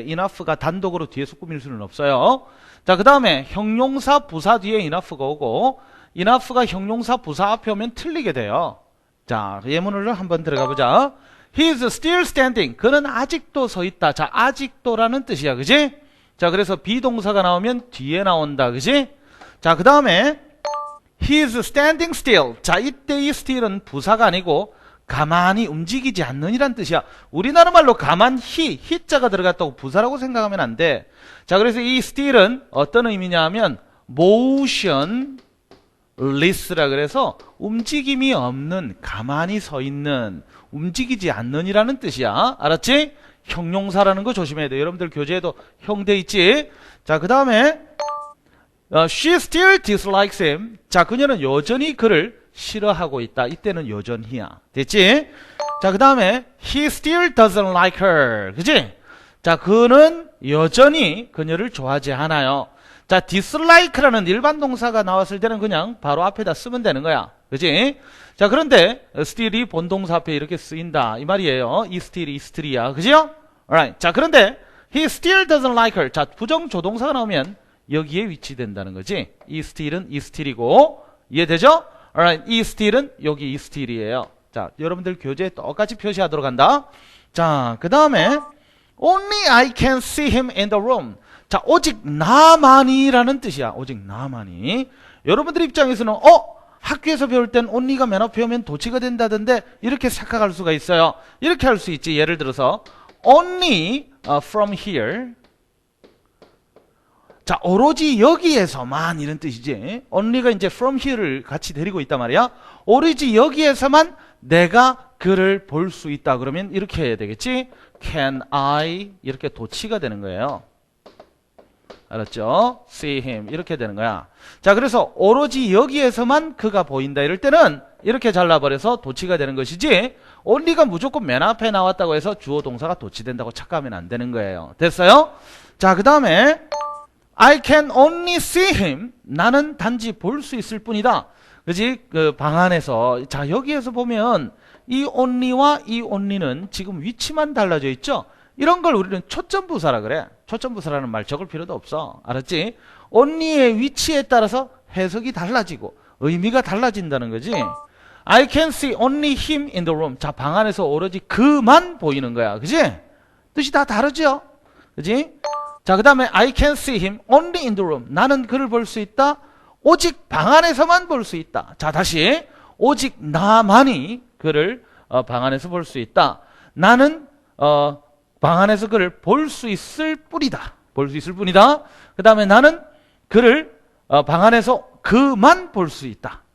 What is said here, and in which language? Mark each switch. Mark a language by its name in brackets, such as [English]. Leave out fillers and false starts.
[Korean] enough가 단독으로 뒤에서 꾸밀 수는 없어요. 자, 그 다음에 형용사 부사 뒤에 enough가 오고 enough가 형용사 부사 앞에 오면 틀리게 돼요. 자, 예문으로 한번 들어가 보자. [English] He is still standing. [Korean] 그는 아직도 서 있다. 자, 아직도라는 뜻이야, 그지? 자, 그래서 비동사가 나오면 뒤에 나온다, 그지? 자, 그 다음에 [English] He is standing still. [Korean] 자, 이때 이 still은 부사가 아니고 가만히 움직이지 않는 이란 뜻이야. 우리나라 말로 가만히, 히자가 들어갔다고 부사라고 생각하면 안 돼. 자, 그래서 이 still은 어떤 의미냐 하면 motionless라 그래서 움직임이 없는, 가만히 서 있는, 움직이지 않는 이라는 뜻이야. 알았지? 형용사라는 거 조심해야 돼. 여러분들 교재에도 형 돼 있지? 자, 그 다음에 [English] she still dislikes him. [Korean] 자, 그녀는 여전히 그를 싫어하고 있다. 이때는 여전히야. 됐지? 자, 그 다음에 [English] he still doesn't like her. [Korean] 그지? 자, 그는 여전히 그녀를 좋아하지 않아요. 자, dislike라는 일반 동사가 나왔을 때는 그냥 바로 앞에다 쓰면 되는 거야. 그지? 자, 그런데 still이 본동사 앞에 이렇게 쓰인다. 이 말이에요. 이 still이야. 그죠? alright. 자, 그런데 [English] he still doesn't like her. [Korean] 자, 부정 조동사가 나오면 여기에 위치된다는 거지. 이 still은 이 still이고, 이해되죠? alright. 이 still은 여기 이 still이에요. 자, 여러분들 교재에 똑같이 표시하도록 한다. 자, 그 다음에 [English] only I can see him in the room. [Korean] 자, 오직 나만이라는 뜻이야. 오직 나만이. 여러분들 입장에서는 학교에서 배울 땐 only가 맨 앞에 오면 도치가 된다던데 이렇게 생각할 수가 있어요. 이렇게 할 수 있지. 예를 들어서 [English] only from here. [Korean] 자, 오로지 여기에서만 이런 뜻이지. only가 이제 from here를 같이 데리고 있단 말이야. 오로지 여기에서만 내가 그를 볼 수 있다. 그러면 이렇게 해야 되겠지. Can I 이렇게 도치가 되는 거예요. 알았죠? See him 이렇게 되는 거야. 자, 그래서 오로지 여기에서만 그가 보인다 이럴 때는 이렇게 잘라버려서 도치가 되는 것이지, only가 무조건 맨 앞에 나왔다고 해서 주어 동사가 도치된다고 착각하면 안 되는 거예요. 됐어요? 자, 그 다음에 [English] I can only see him. [Korean] 나는 단지 볼 수 있을 뿐이다. 그지? 그 방 안에서. 자, 여기에서 보면 이 only와 이 only는 지금 위치만 달라져 있죠? 이런 걸 우리는 초점부사라 그래. 초점부사라는 말 적을 필요도 없어. 알았지? only의 위치에 따라서 해석이 달라지고 의미가 달라진다는 거지. [English] I can see only him in the room. [Korean] 자, 방 안에서 오로지 그만 보이는 거야. 그지? 뜻이 다 다르죠? 그지? 자, 그 다음에 [English] I can see him only in the room. [Korean] 나는 그를 볼 수 있다. 오직 방 안에서만 볼 수 있다. 자, 다시. 오직 나만이 그를 방 안에서 볼 수 있다. 나는 방 안에서 그를 볼 수 있을 뿐이다. 볼 수 있을 뿐이다. 그 다음에 나는 그를 방 안에서 그만 볼 수 있다.